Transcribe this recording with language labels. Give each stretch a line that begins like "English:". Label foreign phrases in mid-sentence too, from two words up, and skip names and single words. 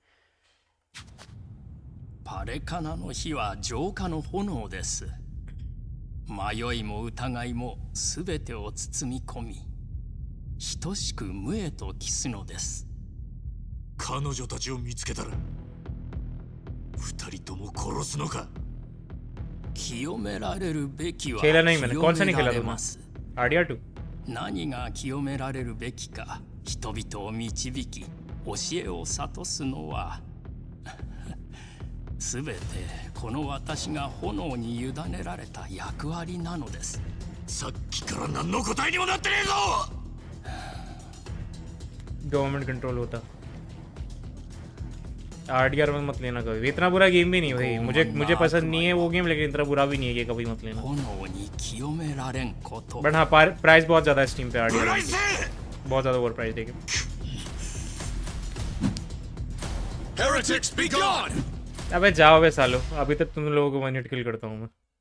Japanese: パレカナの火は浄化の炎です。迷いも疑いもすべてを包み込み、等しく無へと帰すのです。彼女たちを見つけたら二人とも殺すのか。清められるべきは
Hindi: खेला नहीं मैंने कौन सा नहीं
Japanese: 清め
Hindi: खेला
Japanese: られ
Hindi: तुमने
Japanese: ます。 RDR2 何が清められるべきか、人々を導き、教えを諭すのはすべてこの私が炎に委ねられた役割なのです。さっきから何の答えにもなってねえぞ。
English: government control
Hindi: होता। आरडीआर में मत लेना कभी, इतना बुरा गेम भी नहीं भाई, मुझे पसंद नहीं है वो गेम, लेकिन इतना बुरा भी नहीं है कि कभी मत लेना।
Japanese: 炎に清められんこと
Hindi: बट हाँ प्राइस बहुत ज़्यादा है स्टीम पे आरडीआर, बहुत ज़्यादा
English: over price
Hindi: देखे।
English: Heretics be gone!
Hindi: अबे जाओ बे सालो, अभी तक तुम लोगों को
English: one hit kill
Hindi: करता हूँ मैं।